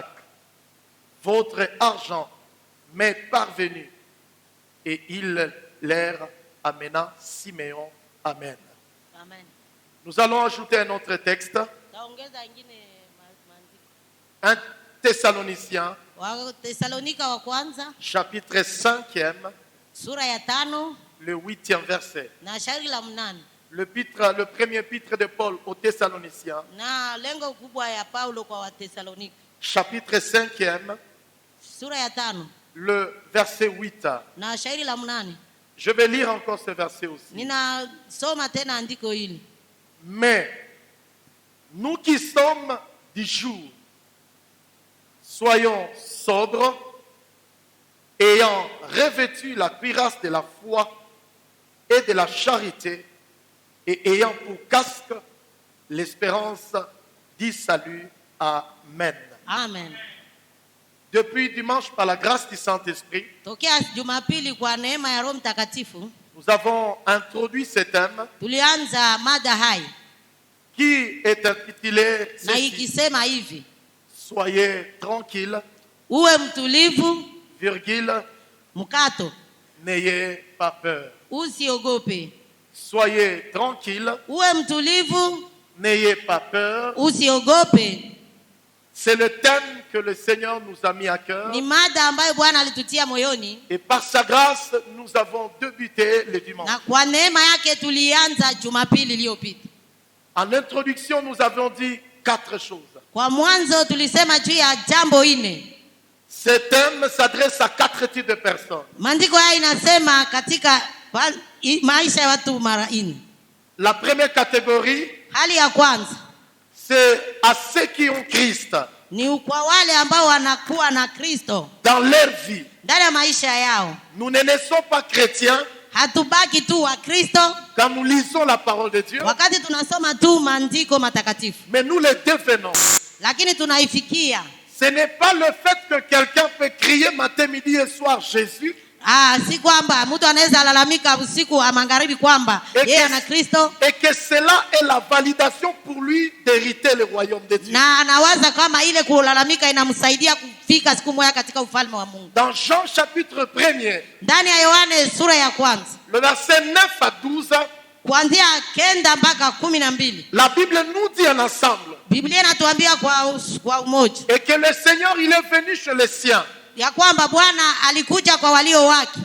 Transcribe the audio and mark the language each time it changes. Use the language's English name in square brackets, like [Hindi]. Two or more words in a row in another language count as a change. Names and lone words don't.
[French] Votre argent m'est parvenu. Et il leur amena Siméon. Amen. Amen. Nous allons ajouter un autre texte. 1 Thessaloniciens, [Swahili] Wathesalonika wa kwanza [French] chapitre 5e, [Swahili] sura ya 5 [French] le 8e verset. [Swahili] na shairi la 8. [French] Le premier épître de Paul aux Thessaloniciens, [Swahili] Na lengo kubwa ya Paulo kwa Wathesalonika, [French] chapitre 5e, [Swahili] sura ya 5 [French] le verset 8. [Swahili] na shairi la 8. [French] Je vais lire encore ce verset aussi. [Swahili] Ninasoma tena andiko hili. [French] Mais nous qui sommes du jour, soyons sobres, ayant revêtu la cuirasse de la foi et de la charité, et ayant pour casque l'espérance du salut. Amen. Amen. Depuis dimanche, par la grâce du Saint-Esprit, [Swahili] Tokea Jumapili kwa neema ya Roho Mtakatifu [French] nous avons introduit ce thème [Swahili] tulianza mada hai [French] qui est intitulé [Swahili] na [French] ceci, [Swahili] ikisema hivi: [French] soyez tranquilles, [Swahili] uwe mtulivu, [French] virgule, [Swahili] mkato, [French] n'ayez pas peur. [Swahili] usiogope. [French] Soyez tranquilles, [Swahili] Uwe mtulivu, [French] n'ayez pas peur. [Swahili] usiogope. [French] C'est le thème que le Seigneur nous a mis à cœur. [Swahili] Ni mada ambayo Bwana alitutia moyoni, [French] Et par sa grâce, nous avons débuté le dimanche. [Swahili] na kwa neema yake tulianza Jumapili iliyopita. [French] En introduction, nous avons dit 4 choses. [Swahili] Kwa mwanzo tulisema juu ya jambo 4. [French] Ce thème s'adresse à 4 types de personnes. [Swahili] Maandiko haya inasema katika maisha ya watu mara 4. [French] La première catégorie, [Swahili] Hali ya kwanza [French] c'est à ceux qui ont Christ [Swahili] ni kwa wale ambao wanakuwa na Kristo [French] dans leur vie. [Swahili] ndani ya maisha yao. [French] Nous ne naissons pas chrétiens [Swahili] Hatubaki tu wa Kristo [French] quand nous lisons la parole de Dieu, [Swahili] wakati tunasoma tu maandiko matakatifu, [French] mais nous le devenons. [Swahili] lakini tunaifikia. [French] Ce n'est pas le fait que quelqu'un peut crier matin, midi et soir Jésus, [Swahili] Si kwamba mtu anaweza lalamika usiku wa magharibi kwamba yeye ana Kristo [French] et que cela est la validation pour lui d'hériter le royaume de Dieu. [Swahili] na anawaza kama ile kulalamika inamsaidia kufika siku moja katika ufalme wa Mungu. [French] Dans Jean chapitre 1er, [Swahili] Ndani ya Yohane sura ya kwanza [French] le verset 9 à 12, [Swahili] kuanzia 9 mpaka 12, [French] la Bible nous dit en ensemble [Swahili] Biblia inatuambia kwa umoja [French] et que le Seigneur il est venu chez les siens [Swahili] ya kwamba Bwana alikuja kwa walio wake